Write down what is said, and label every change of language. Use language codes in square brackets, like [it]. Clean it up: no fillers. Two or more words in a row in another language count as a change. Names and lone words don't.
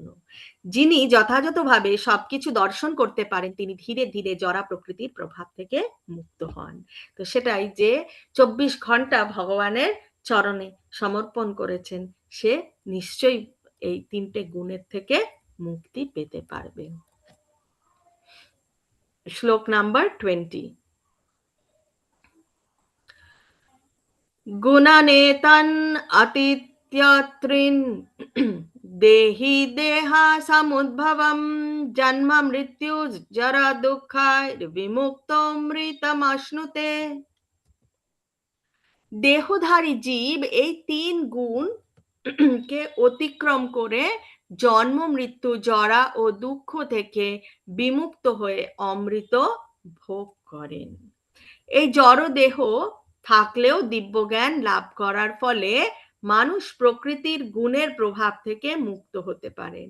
[bn] যিনি যথাযথভাবে সবকিছু দর্শন করতে পারেন তিনি ধীরে ধীরে জড়া প্রকৃতির প্রভাব থেকে মুক্ত হন। তো সেটাই যে 24 ঘন্টা ভগবানের চরণে সমর্পণ করেছেন সে নিশ্চয়ই এই 3টে গুণের থেকে মুক্তি পেতে পারবে। শ্লোক নাম্বার 20। [sa] गुणनेतन् अतीत्यत्रिन् देहि देहा समुद्भवं जन्म मृत्यु जरा दुःखैर्विमुक्तो मृतमश्नुते। [bn] দেহধারী জীব এই 3 গুণ কে অতিক্রম করে জন্ম মৃত্যু জরা ও দুঃখ থেকে বিমুক্ত হয়ে অমৃত ভোগ করেন। এই জড় দেহ থাকলেও দিব্যজ্ঞান লাভ করার ফলে মানুষ প্রকৃতির গুণের প্রভাব থেকে মুক্ত হতে পারেন।